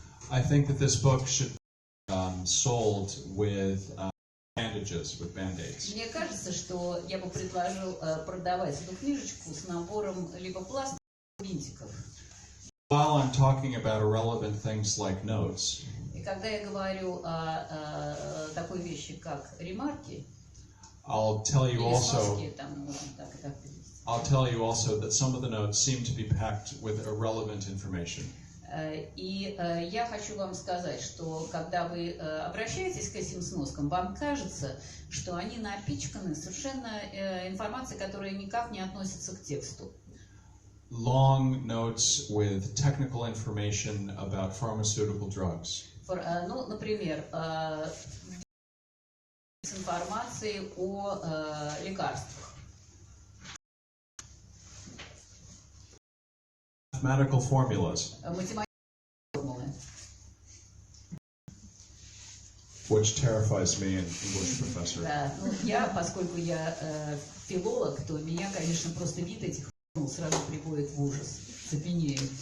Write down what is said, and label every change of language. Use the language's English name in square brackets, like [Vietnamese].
[English] I think that this book should be sold with bandages, with band-aids. [Russian] Мне кажется, что я бы предложил продавать эту книжечку с набором либо пластырей, либо бинтиков. [English] While I'm talking about irrelevant things like notes, [Russian] И когда я говорю о такой вещи, как ремарки, [English] I'll tell you [Russian] или [English] also [Russian] сноски, там можно так и так перевести. [English] I'll tell you also that some of the notes seem to be packed with irrelevant information. [Russian] И я хочу вам сказать, что когда вы обращаетесь к этим сноскам, вам кажется, что они напичканы совершенно информацией, которая никак не относится к тексту. [English] Long notes with technical information about pharmaceutical drugs. [Russian] Ну, например, с информацией о лекарствах. [English] Mathematical formulas, [Russian] Математические формулы. [English] which terrifies me, an English professor. [Russian] Да, ну, поскольку я филолог, то меня, конечно, просто вид этих формул сразу приводит в ужас, цепенею.